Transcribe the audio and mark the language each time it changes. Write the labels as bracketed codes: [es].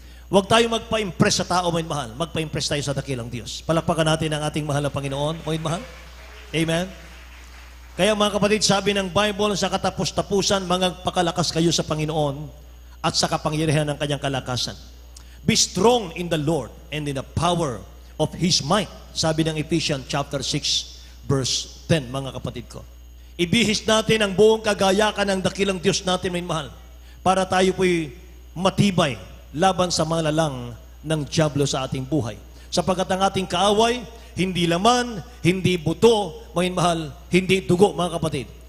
[tl] Huwag tayo magpa-impress sa tao, amen, mahal. Magpa-impress tayo sa dakilang Diyos. Palakpakan natin ang ating mahal na Panginoon, amen, mahal. Amen? Kaya mga kapatid, sabi ng Bible, sa katapos-tapusan, magpakalakas kayo sa Panginoon at sa kapangyarihan ng kanyang kalakasan. [en] Be strong in the Lord and in the power of His might. [tl] Sabi ng Ephesians chapter 6, verse 10, mga kapatid ko. Ibihis natin ang buong kagayakan ng dakilang Diyos natin, may mahal, para tayo po'y matibay laban sa mga lalang ng dyablo sa ating buhay. Sapagkat ang ating kaaway, hindi laman, hindi buto, mga mahal, hindi dugo, mga kapatid.